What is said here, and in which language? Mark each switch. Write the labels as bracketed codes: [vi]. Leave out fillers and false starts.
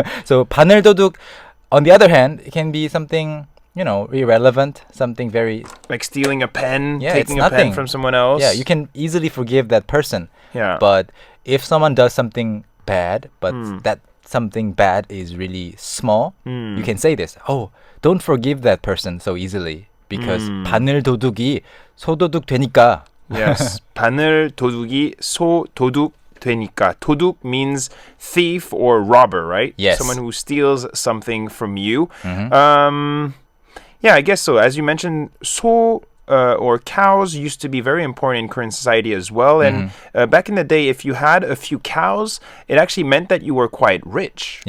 [en] So 바늘도둑, on the other hand, it can be something, you know, irrelevant, something very like stealing a pen, yeah, taking it's a pen from someone else. Yeah, you can easily forgive that person. Yeah. But if someone does something bad, but that something bad is really small, you can say this. Oh, don't forgive that person so easily. Because [ko] 바늘 도둑이 소도둑 되니까. [en] Yes. [ko] 바늘 도둑이 소도둑 되니까. [en] 도둑 means thief or robber, right? Yes. Someone who steals something from you. Yeah, I guess so. As you mentioned, 소 or cows used to be very important in Korean society as well. And back in the day, if you had a few cows, it actually meant that you were quite rich.